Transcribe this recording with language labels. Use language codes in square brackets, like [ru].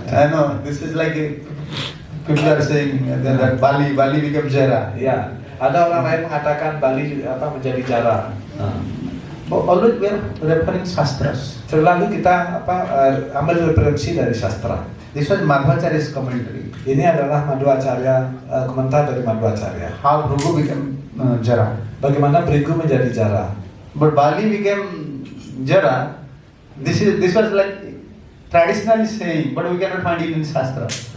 [en] I know, this is like people are saying that Bali became Jara. [id] Ya, ada orang lain mengatakan Bali menjadi Jara. [en] But always we are referring Shastras. [id] Selalu kita ambil referensi dari sastra. [en] This was Madhvacharya's commentary. [id] Ini adalah Madhvacharya, komentar dari Madhvacharya. [en] How Bhrigu became Jara. [id] Bagaimana Bhrigu menjadi Jara? [en] But Bali became Jara. This was like traditionally saying, but we cannot find it in Shastra.